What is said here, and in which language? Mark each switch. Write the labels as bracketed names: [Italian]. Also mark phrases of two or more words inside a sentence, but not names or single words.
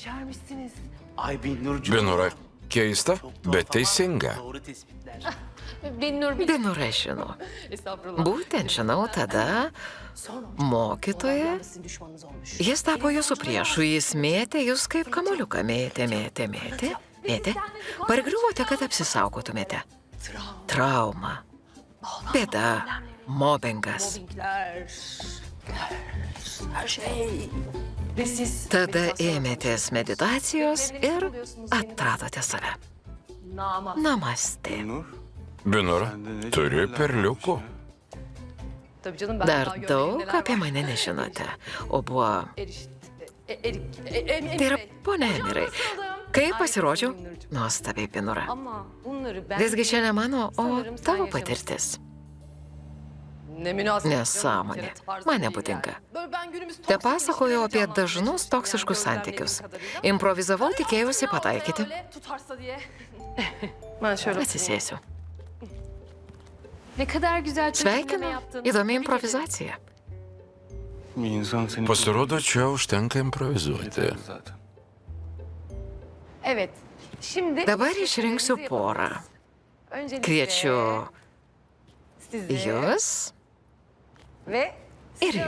[Turkish] Yeşermişsiniz. Ay Binnurcuğum. [Lithuanian] Binura, keista, bet teisinga. [Turkish] Doğru tespitler. Binnur bir... [Lithuanian] Binura žino. [Turkish] Estağfurullah. [Lithuanian] Būtent žinau tada, mokytoja, [Turkish] Sizin düşmanınız olmuş. [Lithuanian] jis tapo jūsų priešu, jis mėtė jūs kaip kamoliuką, mėtė. Pargriuvote, kad apsisaugotumėte. Trauma, bėda, mobbingas. [Turkish] Mobbingler, her şey. Ve siz... [Lithuanian] Tada ėmėtės meditacijos ir atradote save. [Hindi] Nama. Namaste. [Turkish] Nur. [Lithuanian] Binura, turi perliukų. [Turkish] Tabii canım ben [Lithuanian] Dar [Turkish] daha görmediğim [Lithuanian] daug [Turkish] neler [Lithuanian] apie [Turkish] var. [Lithuanian] mane nežinote. O buvo... [Turkish] Erik. Emir [Lithuanian] Tai yra, [Turkish] Bey. [Lithuanian] ponia Emirai, Kai pasirodžiau, nuostabiai, Binura. [Turkish] Ama bunları ben... [Lithuanian] Visgi čia ne mano, o [Turkish] Sanırım sen [Lithuanian] tavo [Turkish] yaşamışsın. [Lithuanian] patirtis. [Turkish] Ne münasebet. [Lithuanian] Nesąmonė. Man nepatinka. Te pasakojau apie dažnus toksiškus santykius. Improvizavau, tikėjausi pataikyti. [Turkish] Ben şöyle [Lithuanian] Atsisėsiu. [Turkish] Ne kadar güzel çözümleme [Lithuanian] Sveikinu. [Turkish] yaptın. [Lithuanian] Įdomi improvizacija. [Turkish] Bir insan seni... [Lithuanian] Pasirodo, čia užtenka improvizuoti. [Turkish] Yeterli zaten. Evet. Şimdi... [Lithuanian] Dabar išrinksiu porą. [Turkish] Öncelikle [Lithuanian] Kviečiu [Turkish] sizi [Lithuanian] jūs [Turkish] ve [Lithuanian] ir [Turkish] sizi